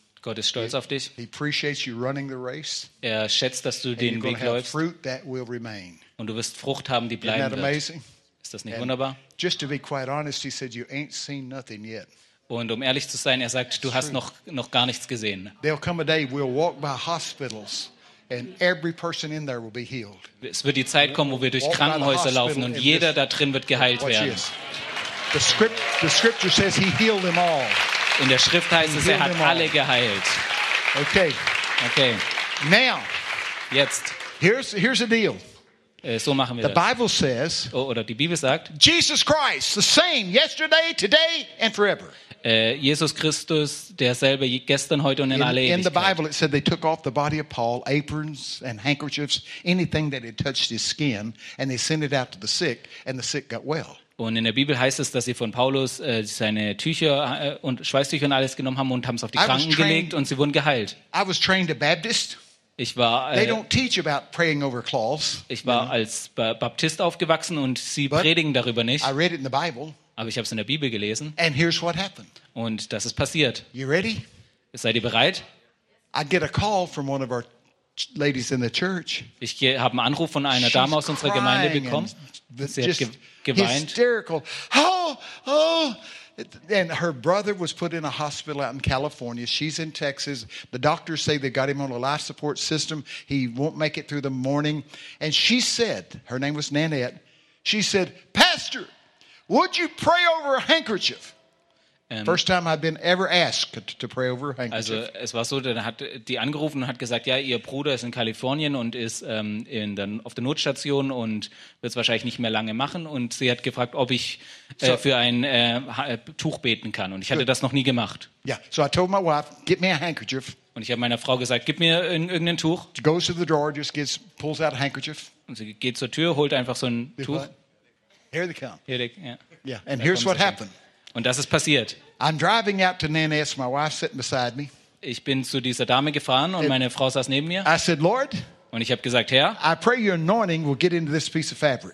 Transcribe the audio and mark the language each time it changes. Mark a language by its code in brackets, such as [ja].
[de] Gott ist stolz auf dich. [en] He appreciates you running the race. [de] Er schätzt, dass du den Weg läufst. [en] Fruit that will remain. [de] Und du wirst Frucht haben, die bleiben wird. [en] Amazing? [de] Ist das nicht wunderbar? [en] Just to be quite honest, he said, you ain't seen nothing yet. [de] Und um ehrlich zu sein, er sagt, du hast noch gar nichts gesehen. [en] There'll come a day we'll walk by hospitals and every person in there will be healed. [de] Es wird die Zeit kommen, wo wir durch Krankenhäuser laufen und jeder da drin wird geheilt werden. [en] The scripture says he healed them all. [de] In der Schrift heißt es, er hat alle geheilt. [en] Okay. [de] Okay. [en] Now. [de] Jetzt. [en] Here's a deal. [de] So machen wir das. [en] Bible says, [de] oder die Bibel sagt, [en] Jesus Christ, the same, yesterday, today, and forever. [de] Jesus Christus, derselbe gestern, heute und in alle Ewigkeit. [en] In the Bible it said they took off the body of Paul, aprons and handkerchiefs, anything that had touched his skin, and they sent it out to the sick, and the sick got well. [de] Und in der Bibel heißt es, dass sie von Paulus seine Tücher und Schweißtücher und alles genommen haben und haben es auf die Kranken gelegt und sie wurden geheilt. [en] I was trained a Baptist. [de] Ich war, [en] they don't teach about praying over cloths, [de] ich war [en] you know. [de] Als Baptist aufgewachsen und sie [en] But [de] predigen darüber nicht. [en] I read it in the Bible, [de] aber ich habe es in der Bibel gelesen. [en] And here's what happened. [de] Und das ist passiert. [en] You ready? [de] Seid ihr bereit? [en] I get a call from one of our ladies in the church. [de] Ich habe einen Anruf von einer Dame aus unserer Gemeinde bekommen. Sie hat geweint. [en] Hysterical. Oh. And her brother was put in a hospital out in California. She's in Texas. The doctors say they got him on a life support system. He won't make it through the morning. And she said, her name was Nanette, she said, Pastor, would you pray over a handkerchief? First time I've been ever asked to pray over a handkerchief. [de] Also es war so, dann hat die angerufen und hat gesagt, ja, ihr Bruder ist in Kalifornien und ist auf der Notstation und wird es wahrscheinlich nicht mehr lange machen. Und sie hat gefragt, ob ich für ein Tuch beten kann. Und ich hatte das noch nie gemacht. [en] Yeah, so I told my wife, get me a handkerchief. [de] Und ich habe meiner Frau gesagt, gib mir irgendein Tuch. [en] She goes to the drawer, just pulls out a handkerchief. [de] Und sie geht zur Tür, holt einfach so ein Tuch. [en] Here they come. Here they, ja. Yeah, and here's what happened. [de] Und das ist passiert. [en] I'm driving out to Nanette's. My wife's sitting beside me. [de] Ich bin zu dieser Dame gefahren und meine Frau saß neben mir. [en] I said, Lord. [de] Und ich habe gesagt, Herr. [en] I pray your anointing will get into this piece of fabric.